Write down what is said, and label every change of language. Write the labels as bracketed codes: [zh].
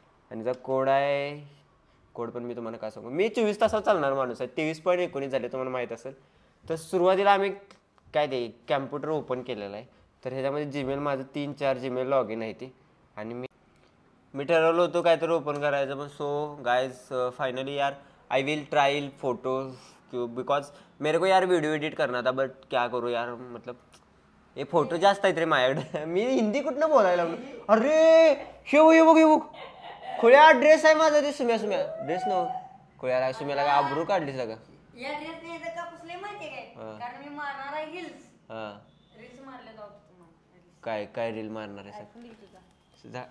[mr] आणि त्याचा कोड आहे. कोड पण मी तुम्हाला काय सांगू. मी 24 तासात चालणार माणूस आहे. 23.19 झाले तुम्हाला माहीत असेल. तर सुरुवातीला आम्ही काय ते कॅम्प्युटर ओपन केलेलं आहे. तर ह्याच्यामध्ये जीमेल माझं 3-4 जीमेल लॉग इन आहे ती. आणि मी ठरवलं होतं काय तर ओपन करायचं. [en] पण so guys finally यार I will try photos because [hi] मेरे को यार वीडियो एडिट करना था. [mr] बट [hi] क्या करू यार मतलब [mr] हे फोटो जास्त आहेत रे माझ्याकडे. मी हिंदी कुठनं बोलायला लागलो. अरे हे बघ खुळ्या ड्रेस आहे माझा. ते सुम्या ड्रेस न खुळ्या सुम्याला काय आबरू काढली सगळं. काय रील मारणार आहे.